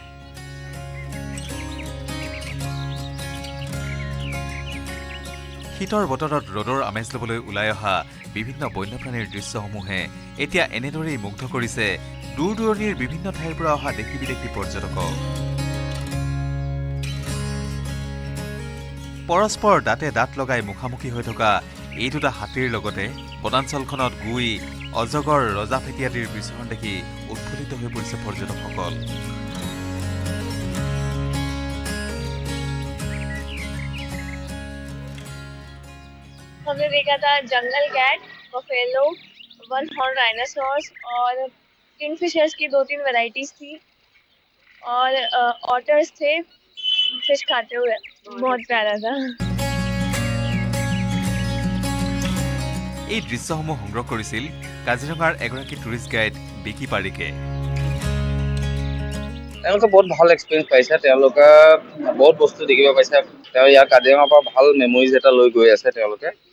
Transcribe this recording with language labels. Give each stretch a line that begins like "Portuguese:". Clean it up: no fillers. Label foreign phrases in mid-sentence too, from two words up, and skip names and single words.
Assamese: শীতৰ বতৰত ৰ'দৰ আমেজ ল'বলৈ ওলাই অহা বিভিন্ন বন্যপ্ৰাণীৰ দৃশ্যসমূহে এতিয়া এনেদৰেই মুগ্ধ কৰিছে দূৰ দূৰণিৰ বিভিন্ন ঠাইৰ পৰা অহা দেশী বিদেশী পৰ্যটকক পৰস্পৰ দাঁতে দাঁত লগাই মুখামুখি হৈ থকা এই দুটা হাতীৰ লগতে বনাঞ্চলখনত গুই অজগৰ ৰজা ফেটিয়াদিৰ বিচৰণ দেখি উৎফুল্লিত হৈ পৰিছে পৰ্যটকসকল
Hindi: हमने देखा था
English: jungle cat, buffalo, one horn rhinoceros
Hindi: और किंगफिशर्स की 2-3 वैरायटीज थी और ऑटर्स थे फिश खाते हुए बहुत प्यारा था
Assamese: এই দৃশ্যসমূহ সংগ্ৰহ কৰিছিল কাজিৰঙাৰ এগৰাকী টুৰিষ্ট গাইড বিকি পাৰিকে তেওঁলোকে বহুত ভাল এক্সপিৰিয়েঞ্চ পাইছে তেওঁলোকে বহুত বস্তু দেখিব পাইছে তেওঁ ইয়াৰ কাজিৰঙাৰ পৰা ভাল মেমৰিজ এটা লৈ গৈ আছে তেওঁলোকে